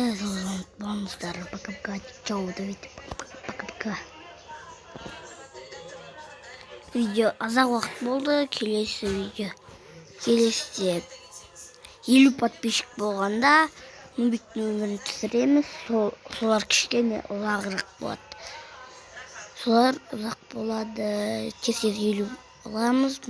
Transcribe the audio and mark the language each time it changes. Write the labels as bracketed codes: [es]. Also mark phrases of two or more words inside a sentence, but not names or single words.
[kk] Ұмытпаңыздар. [ru] Пока-пока. Чао, Давид. Пока-пока. [kk] Видео азақ уақыт болды. Келесі 50 подписчик болғанда Нубиктің өмірін түсіреміз. Солар кішкене ұзағырақ болады. Тез 50 аламыз.